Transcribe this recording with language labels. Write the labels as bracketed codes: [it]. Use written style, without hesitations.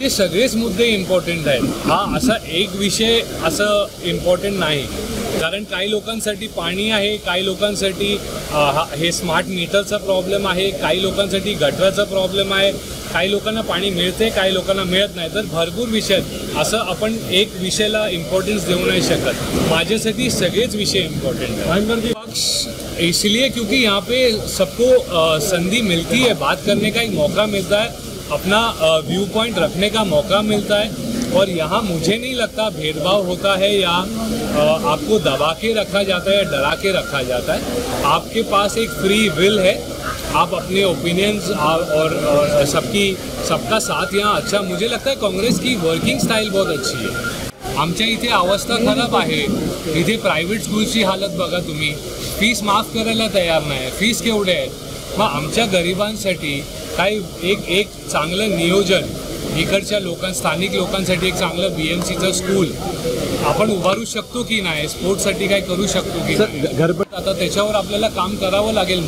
[mr] ते सगळेच मुद्दे इम्पॉर्टंट आहेत, हा असा एक विषय असं इम्पॉर्टंट नाही। कारण काही लोकांसाठी पाणी आहे, काही लोकांसाठी हे स्मार्ट मीटरचा प्रॉब्लेम आहे, काही लोकांसाठी गटराचा प्रॉब्लेम आहे, काही लोकांना पाणी मिळते, काही लोकांना मिळत नाही। तर भरपूर विषय असं आपण एक विषयाला इम्पॉर्टन्स देऊ नाही शकत। माझ्यासाठी सगळेच विषय [hi] इम्पॉर्टंट है, पक्ष इसलिए क्योंकि यहाँ पे सबको संधि मिलती है, बात करने का एक मौका मिलता है, अपना व्यू पॉइंट रखने का मौका मिलता है। और यहाँ मुझे नहीं लगता भेदभाव होता है या आपको दबा के रखा जाता है या डरा के रखा जाता है। आपके पास एक फ्री विल है, आप अपने ओपिनियंस और सबका साथ यहाँ अच्छा। मुझे लगता है काँग्रेस की वर्किंग स्टाईल बहुत अच्छी आहे। [mr] आमच्या इथे अवस्था खराब आहे, इथे प्रायव्हेट स्कूलची हालत बघा तुम्ही, फीस माफ करायला तयार नाही, फीस केवढे आहेत। मग आमच्या गरिबांसाठी काही एक चांगलं नियोजन, इकडच्या स्थानिक लोकांसाठी एक चांगलं BMCचं स्कूल आपण उभारू शकतो की नाही, स्पोर्ट्ससाठी काय करू शकतो की नाही, आता त्याच्यावर आपल्याला काम करावं लागेल।